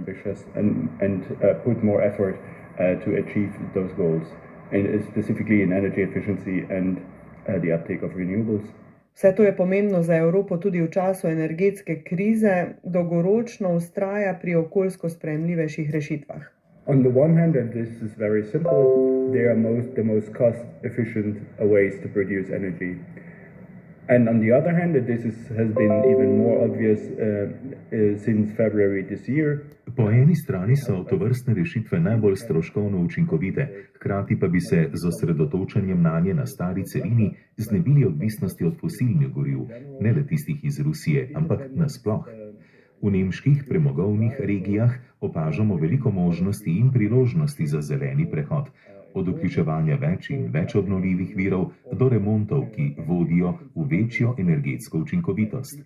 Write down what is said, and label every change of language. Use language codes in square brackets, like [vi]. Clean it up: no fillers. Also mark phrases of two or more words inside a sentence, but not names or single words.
[sl] Vse to je pomembno za Evropo tudi v času energetske krize, dolgoročno vztraja pri okoljsko sprejemljivejših rešitvah. [en] On the one hand, and this is very simple, they are the most cost-efficient ways to produce energy. And on the other hand, and this has been even more obvious since February this year. [sl] Po eni strani so tovrstne rešitve najbolj stroškovno učinkovite, hkrati pa bi se z osredotočanjem nanje na stari celini znebili odvisnosti od fosilnih goriv, ne le tistih iz Rusije, ampak nasploh. V nemških premogovnih regijah opažamo veliko možnosti in priložnosti za zeleni prehod, od vključevanja več in več obnovljivih virov do remontov, ki vodijo v večjo energetsko učinkovitost.